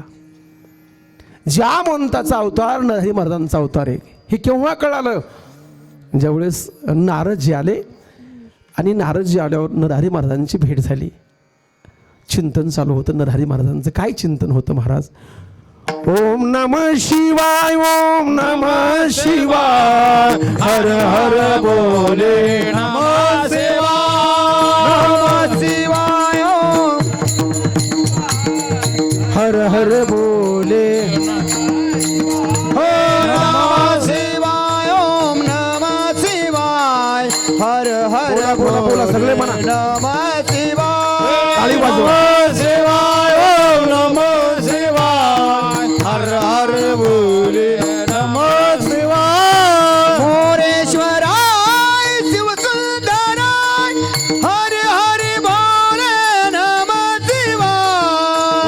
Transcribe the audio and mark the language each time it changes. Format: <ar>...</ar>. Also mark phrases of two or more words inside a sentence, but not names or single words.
<mr>जामवंताचा अवतार नरहरी महाराजांचा अवतार आहे. हे केव्हा कळालं? ज्यावेळेस नारदजी आले आणि नारदजी आल्यावर नरहरी महाराजांची भेट झाली. चिंतन चालू होतं नरहरी महाराजांचं. काय चिंतन होतं महाराज?</mr> <sa>ओम नमः शिवाय, ओम नमः शिवाय, हर हर बोले नमः शिवाय, नमः शिवाय, हर हर बोले, नमः शिवाय, ओम नमः शिवाय, हर हर</sa> <mr>बोला, बोला, बोला, सगळे म्हणा.</mr> <sa>नमः शिवाय,</sa> <mr>टाळी वाजवा.</mr> <sa>नमः शिवाय, ओम नमः शिवाय, हर हर बोले नमः शिवाय. मोरेश्वराय शिवसुंदराय, हरे हरे बोले नमः शिवाय.</sa>